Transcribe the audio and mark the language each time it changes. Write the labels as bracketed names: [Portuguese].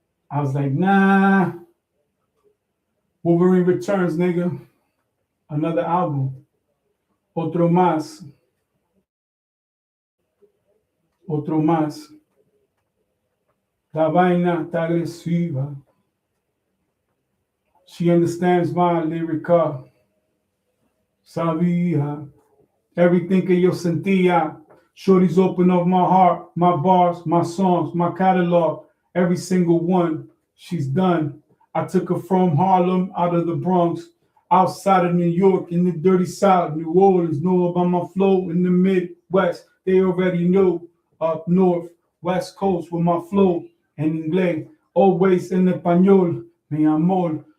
[English] I was like, nah. Wolverine Returns, nigga. Another album. [Spanish] Otro más. Otro más. La vaina está agresiva. [English] She understands my lyrica. [Spanish] Sabía. [English] Everything [Spanish] que yo sentía. [English] Shorty's open up my heart, my bars, my songs, my catalog. Every single one she's done. I took her from Harlem, out of the Bronx, outside of New York, in the dirty South, New Orleans, know about my flow in the Midwest. They already know up north, West Coast with my flow in inglés, always in español, [Spanish] mi amor.